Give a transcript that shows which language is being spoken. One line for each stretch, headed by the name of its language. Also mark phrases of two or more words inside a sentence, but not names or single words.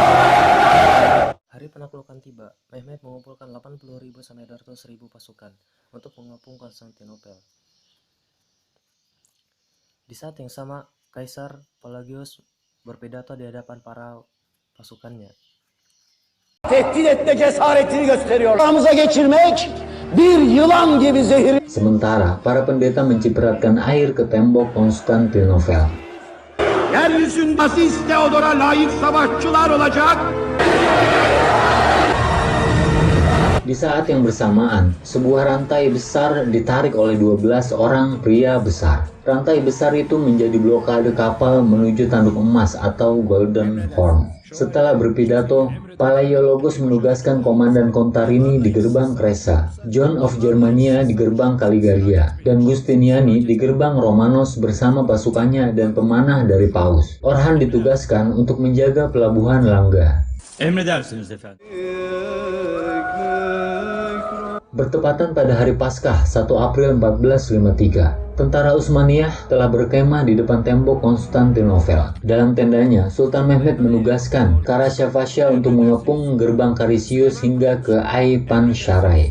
Indonesian: Hari penaklukan tiba, Mehmed mengumpulkan 80.000 sampai 200.000 pasukan untuk mengepung Konstantinopel. Di saat yang sama, Kaisar Pelagius berpidato di hadapan para pasukannya.
Turkish: Tehdit etme cesaretini gösteriyor. Aramıza geçirmek bir yılan gibi zehir.
Indonesian: Sementara para pendeta mencipratkan air ke tembok Konstantinopel.
Turkish: Yeryüzünde Aziz Theodor'a layık savaşçılar olacak.
Indonesian: Di saat yang bersamaan, sebuah rantai besar ditarik oleh 12 orang pria besar. Rantai besar itu menjadi blokade kapal menuju tanduk emas atau Golden Horn. Setelah berpidato, Palaiologos menugaskan Komandan Contarini di gerbang Kresa, John of Germania di gerbang Kaligaria, dan Giustiniani di gerbang Romanos bersama pasukannya dan pemanah dari Paus. Orhan ditugaskan untuk menjaga pelabuhan Langga.
Turkish: Emredersiniz efendim.
Indonesian: Bertepatan pada hari Paskah 1 April 1453, tentara Utsmaniyah telah berkemah di depan tembok Konstantinopel. Dalam tendanya, Sultan Mehmed menugaskan Karasyavasya untuk mengepung gerbang Karisius hingga ke Aipan Sharai.